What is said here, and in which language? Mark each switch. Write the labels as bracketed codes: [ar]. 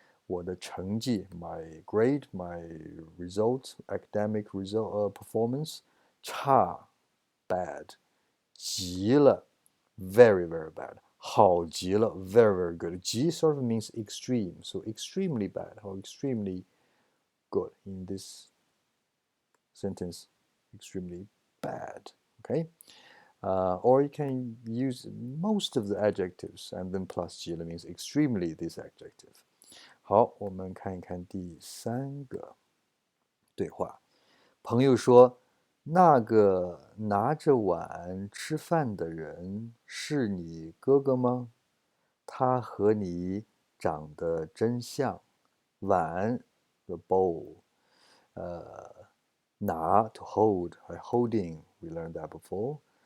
[en] 我的成绩 my grade, my results, academic result, performance 差 bad 极了 very very bad 好极了 very very good 极 sort of means extreme, so extremely bad or extremely good. In this sentence, extremely bad. Okay. Or you can use most of the adjectives and then plus 极了 means extremely this adjective. [zh] 好，我们看一看第三个对话。朋友说：“那个拿着碗吃饭的人是你哥哥吗？他和你长得真像。” [en] 碗 the bowl，拿 to hold， holding we learned that before。